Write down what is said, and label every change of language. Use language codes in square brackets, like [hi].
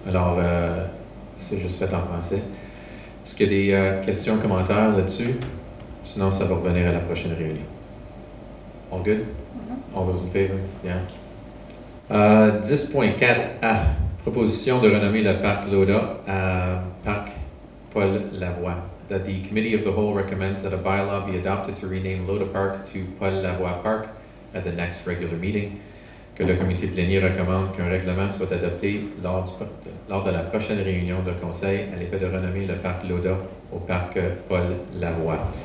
[fr] Alors, c'est juste fait en français. Est-ce qu'il y a des questions, commentaires là-dessus? Sinon, ça va revenir à la prochaine réunion. [en] All good? All those in favor? Yeah. 10.4a. [fr] Proposition de renommer le parc Loda à Parc Paul Lavoie. [en] That the Committee of the Whole recommends that a bylaw be adopted to rename Loda Park to Paul Lavoie Park at the next regular meeting. [fr] Que le comité plénier recommande qu'un règlement soit adopté lors de la prochaine réunion de conseil à l'effet de renommer le parc Loda au parc Paul Lavoie.